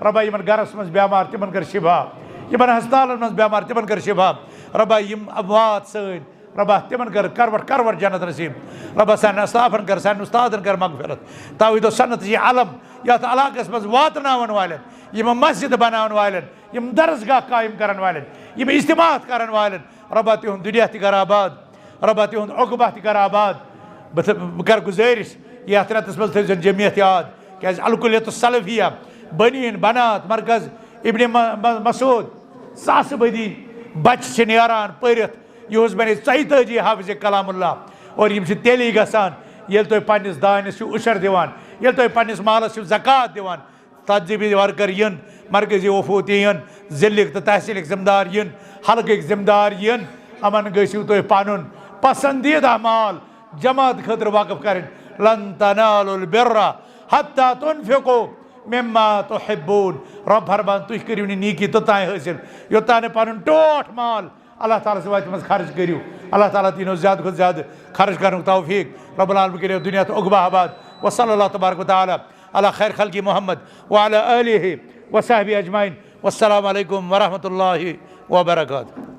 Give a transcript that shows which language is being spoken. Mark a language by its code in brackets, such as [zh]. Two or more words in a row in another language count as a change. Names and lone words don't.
[ks] رۄبا یِمن گرس منٛز بٮ۪مار تِمن کر شِفا یِمن ہسپتالن منٛز بٮ۪مار تِمن کر شِفا رۄبا یِم اموات سٲنۍ رۄبا تِمن کر کرور جنت نصیٖب رۄبا سانٮ۪ن اسلافن کر سانٮ۪ن اُستادن کر مغفرت توحیٖد و سنت یہِ علم یتھ علاقس منٛز واتناون والٮ۪ن یِم مسجد بناون والٮ۪ن یِم درسگاہ قٲیِم کرن والٮ۪ن یِم اجتماعات کرن والٮ۪ن رۄبا تِہُنٛد دُنیا تہِ کر آباد رۄبا تِہُنٛد عقبہ تہِ کر آباد بہٕ کر گُزٲرِش یتھ رٮ۪تس منٛز تھٲوزٮ۪ن جمعیت یاد کیٛازِ الکُلیت السلفیہ بنیٖن بنات مرکز ابن مسعود ساسہٕ بٔدی بچہِ چھِ نیران پٔرِتھ یِہُس بنے 42 حافظ کلام اللہ اور یِم چھِ تیٚلی گژھان ییٚلہِ تُہۍ پننِس دانِس چھِو اُشر دِوان ییٚلہِ تُہۍ پننِس مالس چھِو زکات دِوان تہذیٖبی ورکر یِن مرکزی وفوٗتی یِن ضلعٕکۍ تہٕ تحصیٖلٕکۍ ذمہٕ دار یِن حلقٕکۍ ذمہٕ دار یِن یِمن گٔژھِو تُہۍ پنُن پسندیٖدہ مال جماعت خٲطرٕ وقف کرٕنۍ [ar] لن تنالوا البر حتى تنفقوا مما تحبون [ks] رۄب فرمان تُہۍ کٔرِو نہٕ نیٖکی توٚتام حٲصِل یوٚتام نہٕ پنُن ٹوٹھ مال اللہ تعالیٰ سٕنٛدِ وَتہِ منٛز خرچ کٔرِو اللہ تعالیٰ دِینو زیادٕ کھۄتہٕ زیادٕ خرچ کرنُک توفیٖق رۄب العالمیٖن کٔرِو دُنیا تہٕ عقبہ آباد [ar] وصلی اللہ تبارک وتعالیٰ علی خیر خلقی محمد وعلی آلہ وصحبہ اجمعین والسلام علیکم ورحمۃ اللہ وبرکاتہ.